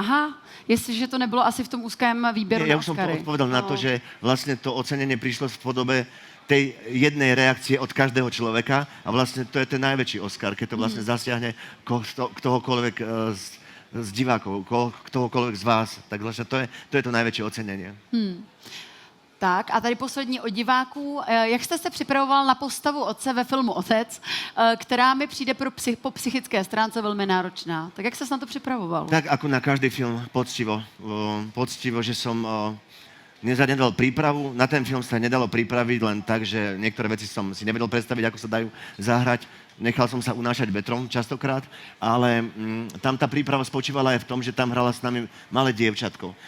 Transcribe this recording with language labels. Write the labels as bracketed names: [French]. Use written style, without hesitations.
[Czech] Aha, jestliže to nebylo asi v tom úzkém výběru na [Slovak] Ja už som [Czech] Oscary. [Slovak] odpovedal na to, že vlastne to ocenenie prišlo v podobe tej jednej reakcie od každého človeka a vlastne to je ten najväčší Oscar, keď to vlastne zasiahne ktohokoľvek z divákov, ktohokoľvek z vás. Tak vlastne to je to najväčšie ocenenie. [Czech] Tak a tady poslední od diváků. Jak jste se připravoval na postavu otce ve filmu Otec, která mi přijde po psychické stránce velmi náročná? Tak jak jste se na to připravoval? [Slovak] Tak ako na každý film, poctivo, že som nezanedal prípravu. Na ten film sa nedalo pripraviť len tak, že niektoré veci som si nevedel predstaviť, ako sa dajú zahrať. Nechal som sa unášať vetrom častokrát, ale tam tá príprava spočívala aj v tom, že tam hrala s nami malé dievčatko.